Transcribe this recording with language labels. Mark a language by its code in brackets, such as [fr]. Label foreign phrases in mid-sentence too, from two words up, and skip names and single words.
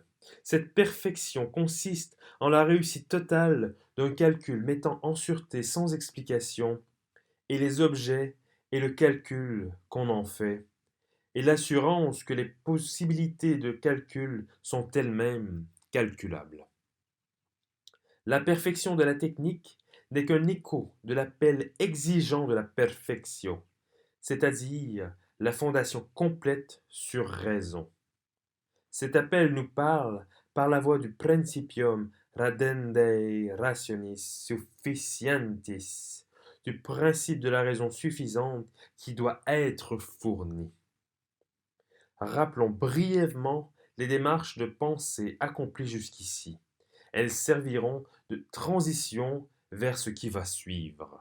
[fr] Cette perfection consiste en la réussite totale d'un calcul mettant en sûreté sans explication et les objets et le calcul qu'on en fait, et l'assurance que les possibilités de calcul sont elles-mêmes calculables. La perfection de la technique n'est qu'un écho de l'appel exigeant de la perfection, c'est-à-dire la fondation complète sur raison. Cet appel nous parle par la voix du [la] principium radendae rationis sufficientis, [fr] du principe de la raison suffisante qui doit être fournie. Rappelons brièvement les démarches de pensée accomplies jusqu'ici. Elles serviront de transition vers ce qui va suivre.